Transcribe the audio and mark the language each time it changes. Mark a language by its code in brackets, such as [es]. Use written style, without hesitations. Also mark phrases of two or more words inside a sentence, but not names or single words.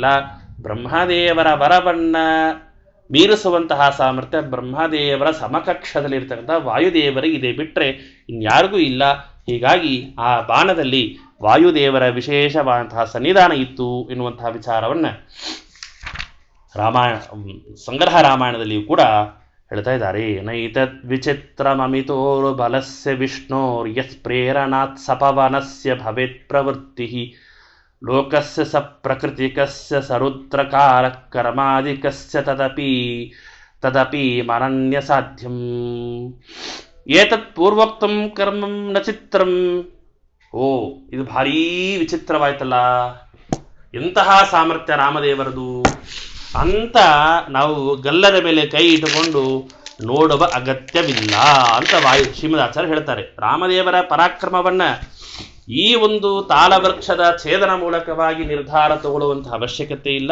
[kn] ಬ್ರಹ್ಮದೇವರ ವರವನ್ನ ಮೀರಿಸುವಂತಹ ಸಾಮರ್ಥ್ಯ ಬ್ರಹ್ಮದೇವರ ಸಮಕಕ್ಷದಲ್ಲಿರ್ತಕ್ಕಂಥ ವಾಯುದೇವರಿಗೆ ಇದೆ, ಬಿಟ್ಟರೆ ಇನ್ಯಾರಿಗೂ ಇಲ್ಲ. ಹೀಗಾಗಿ ಆ ಬಾಣದಲ್ಲಿ ವಾಯುದೇವರ ವಿಶೇಷವಾದಂತಹ ಸನ್ನಿಧಾನ ಇತ್ತು ಎನ್ನುವಂತಹ ವಿಚಾರವನ್ನು ಸಂಗ್ರಹ ರಾಮಾಯಣದಲ್ಲಿಯೂ ಕೂಡ ಹೇಳ್ತಾ ಇದ್ದಾರೆ. [sa] ನೈತದ್ ವಿಚಿತ್ರಮಮಿತೋರು ಬಲಸ್ಯ ವಿಷ್ಣೋರ್ ಯತ್ ಪ್ರೇರಣಾತ್ ಸಪವನಸ್ಯ ಭವೇತ್ ಪ್ರವೃತ್ತಿ ಲೋಕಸ್ಯ ಸ ಪ್ರಕೃತಿಕಸ್ಯ ಸರುದ್ರಕಾರ ಕರ್ಮಾದಿಕಸ್ಯ ತದಪಿ ಮನನ್ಯ ಸಾಧ್ಯಂ ಏತತ್ ಪೂರ್ವೋಕ್ತಂ ಕರ್ಮಂ ನ ಚಿತ್ರಂ. [kn] ಓ, ಇದು ಭಾರೀ ವಿಚಿತ್ರವಾಯ್ತಲ್ಲ, ಎಂತಹ ಸಾಮರ್ಥ್ಯ ರಾಮದೇವರದು ಅಂತ ನಾವು ಗಲ್ಲದ ಮೇಲೆ ಕೈ ಇಟ್ಟುಕೊಂಡು ನೋಡುವ ಅಗತ್ಯವಿಲ್ಲ ಅಂತ ಶ್ರೀಮದಾಚಾರ್ಯ ಹೇಳ್ತಾರೆ. ರಾಮದೇವರ ಪರಾಕ್ರಮವನ್ನ ಈ ಒಂದು ತಾಳವೃಕ್ಷದ ಛೇದನ ಮೂಲಕವಾಗಿ ನಿರ್ಧಾರ ತಗೊಳ್ಳುವಂತಹ ಅವಶ್ಯಕತೆ ಇಲ್ಲ.